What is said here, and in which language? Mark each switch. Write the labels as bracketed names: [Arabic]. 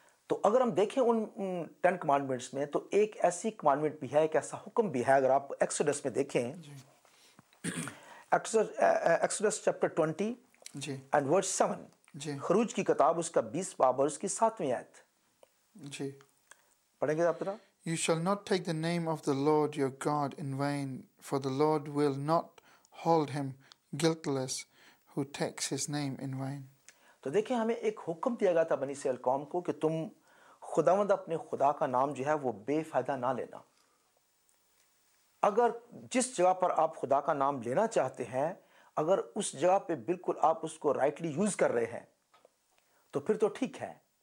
[Urdu] تو اگر ہم دیکھیں ان 10 کمانڈمنٹس میں, تو ایک ایسی کمانڈمنٹ بھی ہے, ایک ایسا حکم بھی ہے. اگر آپ ایکسوڈس میں دیکھیں, [English] Exodus chapter 20 and verse 7, [Urdu] خروج کی کتاب اس کا 20 باب اور اس کی 7ویں آیت. پڑھیں گے آپ ذرا. [English] You shall not take the name of the Lord your God in vain, for the Lord will not hold him guiltless who takes his name in vain. [Urdu] تو دیکھیں ہمیں ایک حکم دیا گیا تھا بنی اسرائیل قوم کو کہ تم خداوند اپنے خدا کا نام جو ہے وہ بے فائدہ نہ لینا. اگر جس جگہ پر آپ خدا کا نام لینا چاہتے ہیں, اگر اس جگہ پہ بالکل آپ اس کو رائٹلی یوز کر رہے ہیں تو پھر تو ٹھیک ہے.